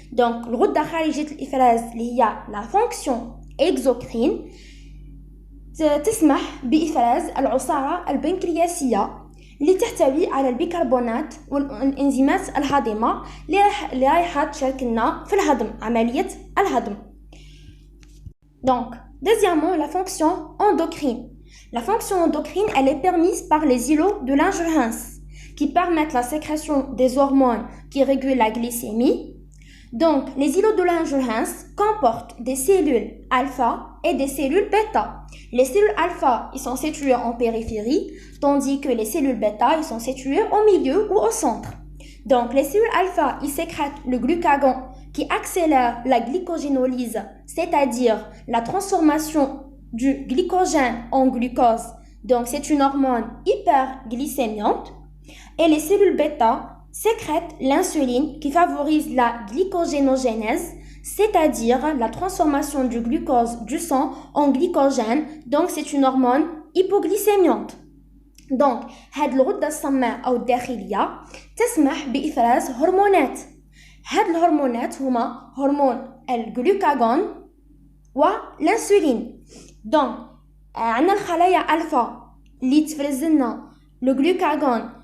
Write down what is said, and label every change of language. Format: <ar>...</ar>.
<ar>Donc الغدة خارجية الإفراز اللي هي</ar> <fr>la fonction exocrine</fr> <ar>تسمح بإفراز العصارة البنكرياسية اللي تحتوي على البيكربونات والإنزيمات الهاضمة اللي رايحة تشارك لنا في الهضم، عملية الهضم.</ar> <fr>Donc, deuxièmement, la fonction endocrine. La fonction endocrine, elle est permise par les îlots de Langerhans, qui permettent la sécrétion des hormones qui régulent la glycémie. Donc, les îlots de Langerhans comportent des cellules alpha et des cellules bêta. Les cellules alpha, ils sont situées en périphérie, tandis que les cellules bêta, ils sont situées au milieu ou au centre. Donc, les cellules alpha, ils sécrètent le glucagon qui accélère la glycogénolyse, c'est-à-dire la transformation du glycogène en glucose. Donc, c'est une hormone hyperglycémiante. Et les cellules bêta sécrètent l'insuline qui favorise la glycogénogénèse, c'est-à-dire la transformation du glucose du sang en glycogène. Donc, c'est une hormone hypoglycémiante.</fr> <ar>Donc, هاد الغدة الصماء أو الداخلية تسمح بإفراز هرمونات. هاد الهرمونات هما هرمون الجلوكاغون والانسولين. Donc, عندنا الخلايا ألفا اللي تفرز لنا لو جلوكاغون.</ar>